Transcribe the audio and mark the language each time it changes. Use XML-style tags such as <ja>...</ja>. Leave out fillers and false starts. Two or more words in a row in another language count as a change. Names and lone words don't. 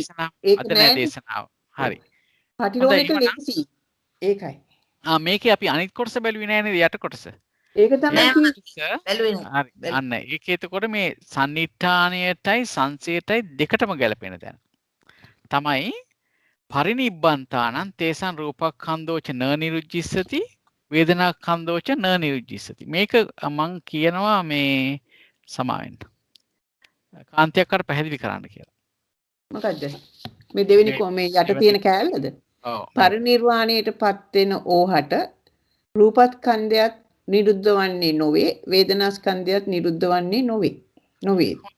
<si>ඒක නෑ දේශනාව. හරි. පටිලෝම එක ලේසි. ඒකයි. මේකේ අපි අනිත් කොටස බැලුවේ නෑ නේද යට කොටස. ඒක තමයි නෑ කිව්වේ. බැලුවේ නෑ. හරි අන්න ඒක එතකොට මේ සන්නිට්ඨානයටයි සංසයටයි දෙකටම ගැලපෙන තැන තමයි</si> <pi>පරිනිබ්බන්තානං තේසං රූපක්ඛන්தோච න නිරුජ්ජිස්සති වේදනාක්ඛන්தோච න නිරුජ්ජිස්සති</pi> <si>මේක මං කියනවා මේ සමාවෙන්න කාන්තියක් අර පැහැදිලි කරන්න කියලා. මොකද්ද? මේ දෙවෙනි මේ මේ යට තියෙන කෑල්ලද? ඔව් පරිනිර්වාණයටපත් වෙන ඕහට රූපස්කන්ධයත් නිරුද්ධ වන්නේ නොවේ, වේදනාස්කන්ධයත් නිරුද්ධ වන්නේ නොවේ.</si>